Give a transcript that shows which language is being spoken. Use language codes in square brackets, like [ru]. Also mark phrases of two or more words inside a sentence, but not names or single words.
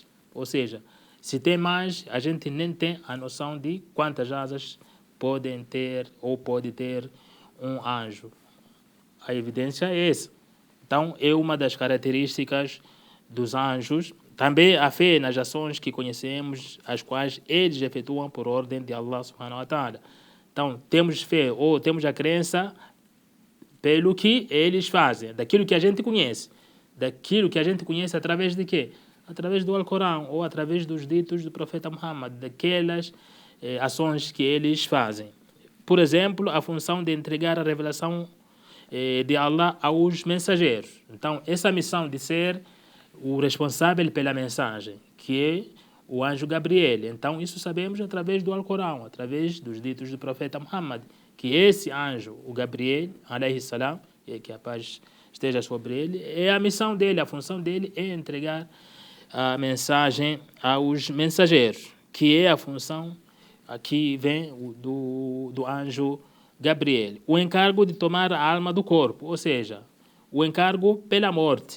[pt] Ou seja, se tem mais, a gente nem tem a noção de quantas asas podem ter ou pode ter um anjo. A evidência é essa. Então, é uma das características dos anjos. Também a fé nas ações que conhecemos, as quais eles efetuam por ordem de Allah [ar] سبحانه وتعالى. [pt] Então, temos fé ou temos a crença pelo que eles fazem, daquilo que a gente conhece. Daquilo que a gente conhece através de quê? Através do Alcorão ou através dos ditos do profeta Muhammad, daquelas ações que eles fazem. Por exemplo, a função de entregar a revelação de Allah aos mensageiros. Então, essa missão de ser o responsável pela mensagem, que é o anjo Gabriel. Então, isso sabemos através do Alcorão, através dos ditos do profeta Muhammad, que esse anjo, o Gabriel, [ar] عليه السلام, [pt] que a paz esteja sobre ele, é a missão dele, a função dele é entregar a mensagem aos mensageiros, que é a função aqui vem do anjo Gabriel. O encargo de tomar a alma do corpo, ou seja, o encargo pela morte.